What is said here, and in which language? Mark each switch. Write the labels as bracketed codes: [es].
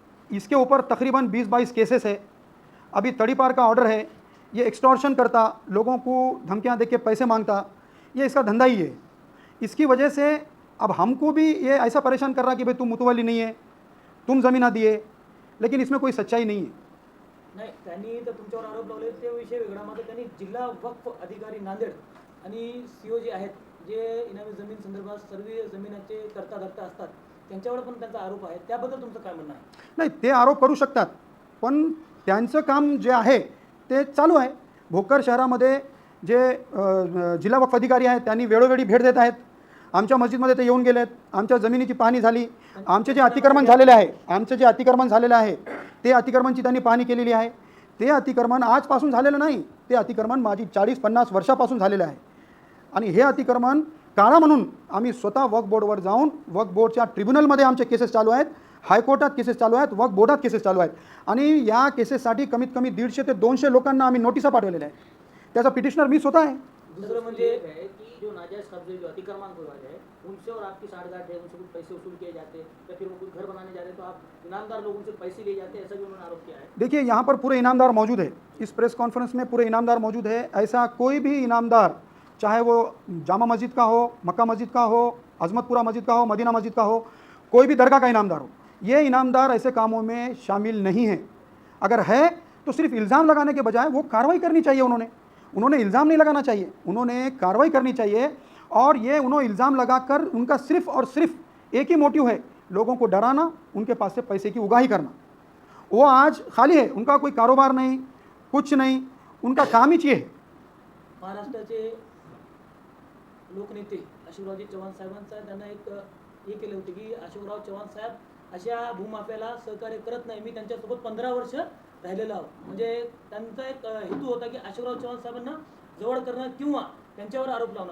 [hi] इसके ऊपर तकरीबन 20-22 केसेस है। अभी तड़ीपार का ऑर्डर है। ये एक्सटॉर्शन करता, लोगों को धमकियां देके पैसे मांगता, ये इसका धंधा ही है। इसकी वजह से अब हमको भी ये ऐसा परेशान कर रहा कि भाई तुम मुतवल्ली नहीं है, तुम जमीना दिए, लेकिन इसमें कोई सच्चाई नहीं है। [mr] नाही, त्यांनी तर तुमच्यावर आरोप लावले ते विषय वेगळा, मात्र त्यांनी जिल्हा वक्फ अधिकारी नांदेड आणि CEO जे आहेत, जे इनामी जमीन संदर्भात सर्व जमिनीचे करता धरता असतात, त्यांच्यावर पण त्यांचा आरोप आहे। त्याबद्दल तुमचं काय म्हणणं आहे? नाही, ते आरोप करू शकतात, पण त्यांचं काम जे आहे ते चालू आहे। भोकर शहरामध्ये जे जिल्हा वक्फ अधिकारी आहेत त्यांनी वेळोवेळी भेट देत आहेत। आमच्या मस्जिदमध्ये ते येऊन गेलेत, आमच्या जमिनीची पाहणी झाली, आमचे जे अतिक्रमण झालेले आहे ते अतिक्रमणची त्यांनी पाहणी केलेली आहे। ते अतिक्रमण आजपासून झालेलं नाही, ते अतिक्रमण माझी 40-50 वर्षापासून झालेलं आहे। आणि हे अतिक्रमण काळा म्हणून आम्ही स्वतः वक्फ बोर्डवर जाऊन, वक्फ बोर्डच्या ट्रिब्युनलमध्ये आमचे केसेस चालू आहेत, हायकोर्टात केसेस चालू आहेत, वक्फ बोर्डात केसेस चालू आहेत। आणि या केसेससाठी कमीत कमी 150 ते 200 लोकांना आम्ही नोटिसा पाठवलेल्या आहेत। त्याचा पिटिशनर मी स्वतः आहे। [hi] दूसरा म्हणजे है कि जो नाजायज कब्जे, जो अतिक्रमण हो रहे हैं, उनसे और आपकी साठगांठ है, उनसे कुछ पैसे वसूल किए जाते हैं, या फिर वो कुछ घर बनाने जा रहे हैं तो आप इनामदार लोगों से पैसे ले जाते हैं, ऐसा भी उन्होंने आरोप किया है। देखिए, यहाँ पर पूरे इनामदार मौजूद है, इस प्रेस कॉन्फ्रेंस में पूरे इनामदार मौजूद है। ऐसा कोई भी इनामदार, चाहे वो जामा मस्जिद का हो, मक्का मस्जिद का हो, अजमतपुरा मस्जिद का हो, मदीना मस्जिद का हो, कोई भी दरगाह का इनामदार हो, ये इनामदार ऐसे कामों में शामिल नहीं है। अगर है तो सिर्फ इल्ज़ाम लगाने के बजाय वो कार्रवाई करनी चाहिए। उन्होंने इल्ज़ाम नहीं लगाना चाहिए, उन्होंने कार्रवाई करनी चाहिए। और ये उन्होंने इल्ज़ाम लगाकर उनका सिर्फ और सिर्फ एक ही मोटिव है, लोगों को डराना, उनके पास से पैसे की उगाही करना। वो आज खाली है, उनका कोई कारोबार नहीं, कुछ नहीं, उनका काम ही ये है। [mr] महाराष्ट्राचे लोकनेते अशोकरावजी चव्हाण साहेबांचा त्यांना एक हे केले होते की अशोकराव चव्हाण साहेब अशा भूमाफियाला सहकार्य करत नाही, मी त्यांच्यासोबत 15 वर्ष राहिलेलो आहोत। म्हणजे त्यांचा एक हेतू होता की अशोकराव चव्हाण साहेबांना जवळ करणं किंवा त्यांच्यावर आरोप लावणं।